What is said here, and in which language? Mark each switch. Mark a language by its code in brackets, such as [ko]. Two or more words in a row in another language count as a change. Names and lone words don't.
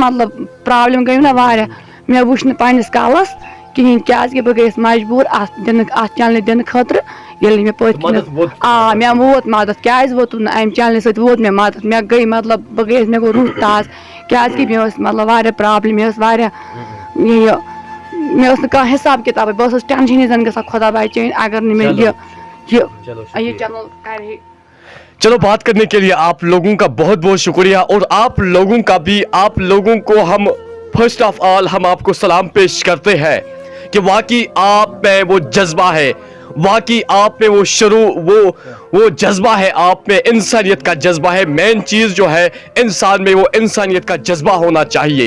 [ks] مطلب پرابلِم گٔے نا واریاہ مےٚ وٕچھ نہٕ پننِس کالس کِہیٖنۍ کیٛازِکہِ بہٕ گٔیَس مجبوٗر اَتھ دِنہٕ اَتھ چنلہِ دِنہٕ خٲطرٕ ییٚلہِ مےٚ پٔتۍ کِنۍ آ مےٚ ووت مدد کیٛازِ ووتُم نہٕ اَمہِ چنلہِ سۭتۍ ووت مےٚ مدد مےٚ گٔے مطلب بہٕ گٔیَس مےٚ گوٚو روح تازٕ کیٛازِکہِ مےٚ ٲس مطلب واریاہ پرابلِم مےٚ ٲس واریاہ یہِ مےٚ ٲس نہٕ کانٛہہ حِساب کِتابٕے بہٕ ٲسٕس ٹٮ۪نشنٕے زن گژھان خۄدا بچٲیِن اگر نہٕ مےٚ یہِ چنل کرِ ہے. [hi] चलो बात करने के लिए आप लोगों का बहुत बहुत शुक्रिया और आप लोगों का भी आप लोगों को हम [en] first of all [hi] हम आपको सलाम पेश करते हैं कि वाकई आप में वो जज्बा है वाकई आप में वो शुरू वो जज्बा है आप में इंसानियत का जज्बा है मेन चीज़ जो है इंसान में वो इंसानियत का जज्बा होना चाहिए.